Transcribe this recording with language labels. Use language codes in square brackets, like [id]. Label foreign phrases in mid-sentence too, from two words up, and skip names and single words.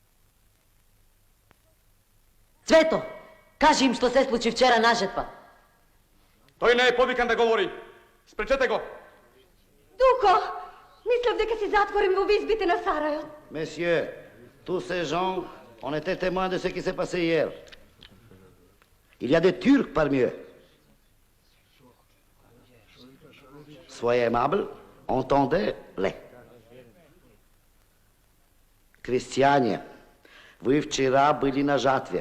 [mk] Цвето, кажи им што се случи вчера на жетва. [bg] Той не е повикан да говори. [mk] Спречете го. Дуко, мислев дека си затворен во визбите на Сарајот. [fr] Месье, tous ces gens ont été témoins de ce qui s'est passé hier. Il y a des Turcs parmi eux. Soyez aimable, entendez-les. [ru] Крестьяне, вы вчера были на жатве.